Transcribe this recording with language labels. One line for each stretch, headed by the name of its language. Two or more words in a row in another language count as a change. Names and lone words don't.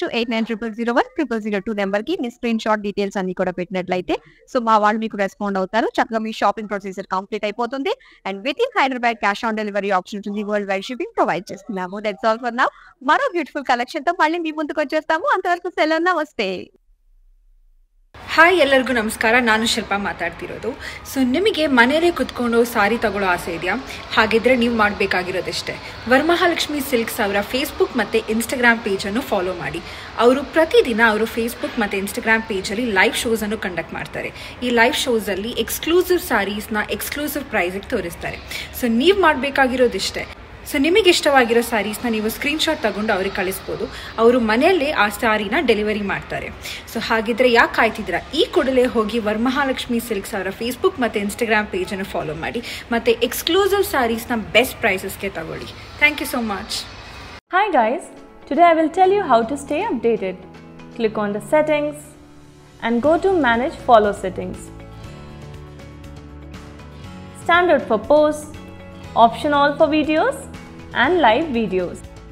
Telugu: 8900010002 నెంబర్ కి మీ
English: screenshot details
Telugu: అన్ని కూడా పెట్టినట్లయితే సో మా వాళ్ళు మీకు రెస్పాండ్ అవుతారు. చక్కగా మీ
English: shopping procedure complete
Telugu: అయిపోతుంది
English: and with in Hyderabad cash on delivery option
Telugu: ఉంటుంది.
English: world wide shipping provide
Telugu: చేస్తున్నాము.
English: that's all for now.
Telugu: మరో
English: beautiful collection
Telugu: తో మళ్ళీ మీ ముందుకు వచ్చేస్తాము. అంతవరకు సెలవు,
Kannada: ನಮಸ್ತೆ. ಹಾಯ್, ಎಲ್ಲರಿಗೂ ನಮಸ್ಕಾರ. ನಾನು ಶಿಲ್ಪಾ ಮಾತಾಡ್ತಿರೋದು. ಸೊ ನಿಮಗೆ ಮನೆಯಲ್ಲೇ ಕುತ್ಕೊಂಡು ಸಾರಿ ತಗೊಳ್ಳೋ ಆಸೆ ಇದೆಯಾ? ಹಾಗಿದ್ರೆ ನೀವು ಮಾಡಬೇಕಾಗಿರೋದಿಷ್ಟೇ, ವರಮಹಾಲಕ್ಷ್ಮಿ ಸಿಲ್ಕ್ಸ್ ಅವರ ಫೇಸ್ಬುಕ್ ಮತ್ತು ಇನ್ಸ್ಟಾಗ್ರಾಮ್ ಪೇಜನ್ನು ಫಾಲೋ ಮಾಡಿ. ಅವರು ಪ್ರತಿದಿನ ಅವರು ಫೇಸ್ಬುಕ್ ಮತ್ತು ಇನ್ಸ್ಟಾಗ್ರಾಮ್ ಪೇಜಲ್ಲಿ ಲೈವ್ ಶೋಸನ್ನು ಕಂಡಕ್ಟ್ ಮಾಡ್ತಾರೆ. ಈ ಲೈವ್ ಶೋಸಲ್ಲಿ ಎಕ್ಸ್ಕ್ಲೂಸಿವ್ ಸಾರೀಸ್ನ ಎಕ್ಸ್ಕ್ಲೂಸಿವ್ ಪ್ರೈಸಿಗೆ ತೋರಿಸ್ತಾರೆ. ಸೊ ನೀವು ಮಾಡಬೇಕಾಗಿರೋದಿಷ್ಟೇ, ಸೊ ನಿಮಗೆ ಇಷ್ಟವಾಗಿರೋ ಸ್ಯಾರೀಸ್ನ ನೀವು ಸ್ಕ್ರೀನ್ಶಾಟ್ ತಗೊಂಡು ಅವ್ರಿಗೆ ಕಳಿಸ್ಬೋದು. ಅವರು ಮನೆಯಲ್ಲೇ ಆ ಸ್ಯಾರಿನ ಡೆಲಿವರಿ ಮಾಡ್ತಾರೆ. ಸೊ ಹಾಗಿದ್ರೆ ಯಾಕೆ ಕಾಯ್ತಿದ್ದೀರಾ, ಈ ಕೂಡಲೇ ಹೋಗಿ ವರಮಹಾಲಕ್ಷ್ಮಿ ಸಿಲ್ಕ್ಸ್ ಅವರ ಫೇಸ್ಬುಕ್ ಮತ್ತು ಇನ್ಸ್ಟಾಗ್ರಾಮ್ ಪೇಜನ್ನು ಫಾಲೋ ಮಾಡಿ ಮತ್ತು ಎಕ್ಸ್ಕ್ಲೂಸಿವ್ ಸ್ಯಾರೀಸ್ನ ಬೆಸ್ಟ್ ಪ್ರೈಸಸ್ಗೆ ತಗೊಳ್ಳಿ.
English: thank you so much. Hi guys, today I will tell you how to stay updated. Click on the settings and go to manage follow settings. Standard for posts, option all for videos and live videos.